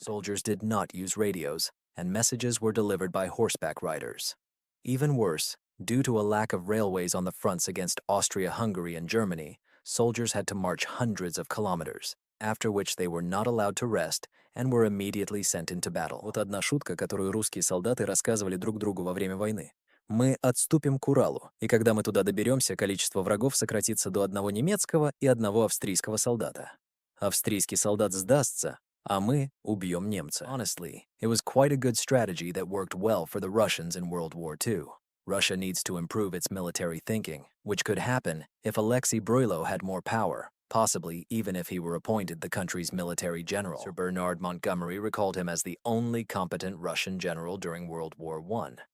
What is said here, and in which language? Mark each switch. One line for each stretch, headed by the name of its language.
English: Soldiers did not use radios, and messages were delivered by horseback riders. Even worse, due to a lack of railways on the fronts against Austria-Hungary and Germany, soldiers had to march hundreds of kilometers, after which they were not allowed to rest and were immediately sent into battle.
Russian: Вот одна шутка, которую русские солдаты рассказывали друг другу во время войны. Мы отступим к Уралу, и когда мы туда доберемся, количество врагов сократится до одного немецкого и одного австрийского солдата. Австрийский солдат сдастся, а мы убьем немца.
English: Honestly, it was quite a good strategy that worked well for the Russians in World War II. Russia needs to improve its military thinking, which could happen if Alexei Bruylo had more power, possibly even if he were appointed the country's military general. Sir Bernard Montgomery recalled him as the only competent Russian general during World War I.